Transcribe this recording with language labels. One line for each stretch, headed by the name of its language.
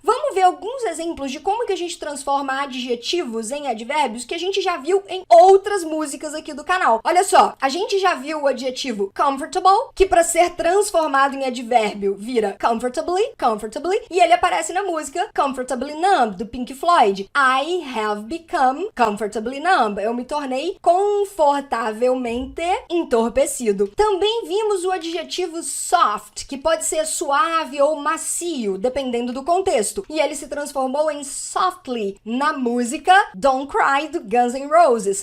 Portuguese: Vamos ver alguns exemplos de como que a gente transforma adjetivos em advérbios que a gente já viu em outras músicas aqui do canal. Olha só, a gente já viu o adjetivo comfortable, que para ser transformado em advérbio vira comfortably, e ele aparece na música Comfortably Numb, do Pink Floyd.
English: I have become comfortably numb.
Portuguese: Eu me tornei confortavelmente entorpecido. Também vimos o adjetivo soft, que pode ser suave ou macio, dependendo do contexto. E ele se transformou em softly na música Don't Cry, do Guns N' Roses.